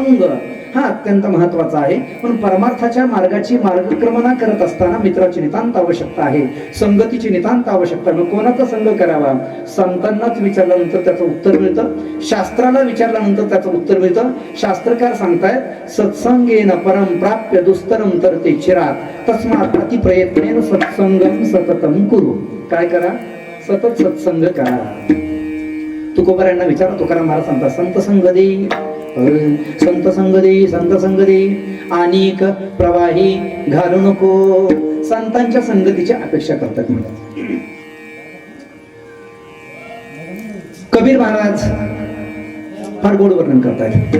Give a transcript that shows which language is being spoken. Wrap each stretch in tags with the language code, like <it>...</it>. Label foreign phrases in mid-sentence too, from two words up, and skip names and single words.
<mr>संघ हा अत्यंत महत्वाचा आहे. पण परमार्थाच्या मार्गाची मार्गक्रमणा करत असताना मित्राची नितांत आवश्यकता आहे, संगतीची नितांत आवश्यकता. मग कोणाचा संग करावा? संतांनाच विचारल्यानंतर त्याचं उत्तर मिळतं, शास्त्राला विचारल्यानंतर त्याचं उत्तर मिळतं. शास्त्रकार सांगतायत</mr> <sa>सत्संगेन परम प्राप्य दुस्तरम तर ते चिरात तस्मात अति प्रयत्नेन सत्संगम सततम कुरु.</sa> <mr>काय करा? सतत सत्संग करा. तुकोबारायांना विचारा, तुकाराम महाराज सांगतात संत संग दे, संत संग दे, संत संग दे, अनेक प्रवाही घालू नको. संतांच्या संगतीची अपेक्षा करतात म्हणतात. कबीर महाराज फार गोड वर्णन करतात.</mr>